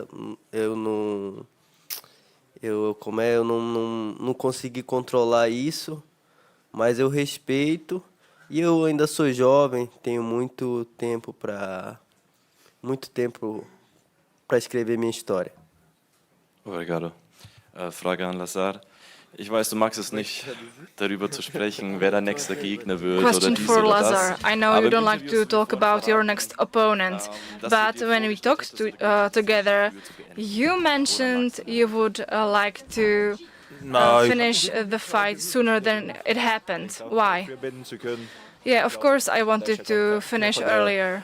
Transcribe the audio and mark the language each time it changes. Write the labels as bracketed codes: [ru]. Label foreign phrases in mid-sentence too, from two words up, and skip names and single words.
[pt] Eu não consegui controlar isso, mas eu respeito e eu ainda sou jovem, tenho muito tempo para escrever minha história. Obrigado. [de] Frage an Lazar. Ich weiß, du magst es nicht, darüber zu sprechen, wer der nächste Gegner wird [en] Question [de] oder dies [en] for [de] oder Lazar. das. [en] I know you don't like to talk about your next opponent, but when we talked together, you mentioned you would like to finish the fight sooner than it happened. Why? Yeah, of course I wanted to finish earlier.